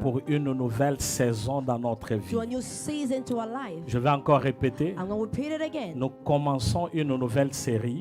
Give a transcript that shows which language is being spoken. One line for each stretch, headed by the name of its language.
French: pour une nouvelle saison dans notre vie.
English: to a new season to our life.
French: Je vais encore répéter.
English: I'm going to repeat it again.
French: Nous commençons une nouvelle série